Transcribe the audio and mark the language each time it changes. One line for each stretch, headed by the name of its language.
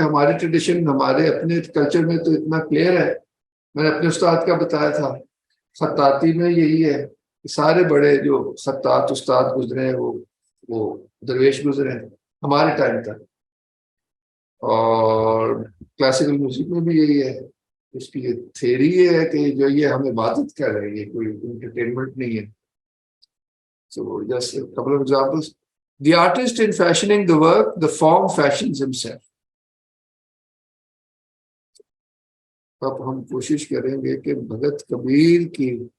Urdu: ہماری ٹریڈیشن ہمارے اپنے کلچر میں تو اتنا کلیئر ہے, میں نے اپنے استاد کا بتایا تھا, خطاطی میں یہی ہے کہ سارے بڑے جو خطاط استاد گزرے ہیں وہ درویش گزرے ہیں ہمارے ٹائم تک. اور کلاسیکل میوزک میں بھی یہی ہے. اس کی تھیری یہ ہے کہ جو یہ ہم عبادت کر رہے ہیں, کوئی انٹرٹینمنٹ نہیں ہے.
English: So just a couple of examples. The artist in fashioning the work, the form fashions himself.
Urdu: اب ہم کوشش کریں گے کہ بھگت کبیر کی